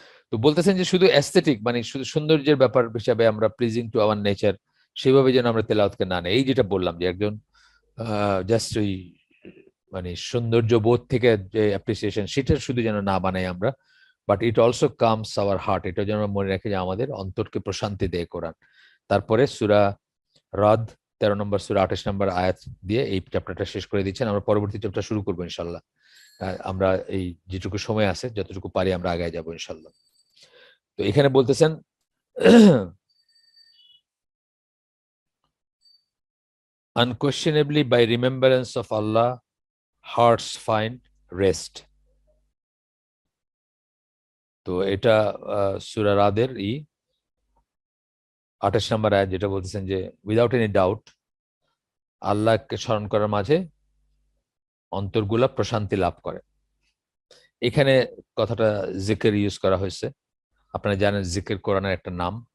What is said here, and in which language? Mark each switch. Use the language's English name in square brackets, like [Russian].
[Bangla] তো বলতেছেন যে শুধু অ্যাস্থেটিক, মানে শুধু সৌন্দর্যের ব্যাপার হিসাবে আমরা [English] pleasing to our nature, [Bangla] সেভাবে যেন আমরা তেলাওয়াতকে না নেই। এই যেটা বললাম যে একজন জাস্ট ওই মানে সৌন্দর্য বোধ থেকে যে অ্যাপ্রিসিয়েশন, সেটা শুধু যেন না বানাই আমরা, [English] but it also comes our heart, [Bangla] এটা যেন আমরা মনে রাখি যে আমাদের অন্তরকে প্রশান্তি দেয় কোরআন। তারপরে সূরা রদ নম্বর সূরা 28 নম্বর আয়াত দিয়ে এই চ্যাপ্টারটা শেষ করে দিচ্ছেন। আমরা পরবর্তী চ্যাপ্টার শুরু করবো ইনশাল্লাহ। আমরা এই যেটুকু সময় আছে যতটুকু পারি আমরা আগায় যাবো ইনশাল্লাহ। তো এখানে বলতেছেন [English] unquestionably by remembrance of Allah hearts find rest. [Bangla] তো এটা সূরা রাদের 28 নম্বর আয়াত, যেটা বলতেছেন যে উইদাউট এনি ডাউট আল্লাহকে স্মরণ করার মাঝে অন্তরগুলা প্রশান্তি লাভ করে। এখানে কথাটা জিকির ইউজ করা হয়েছে। আপনারা জানেন জিকির কোরআনের একটা নাম।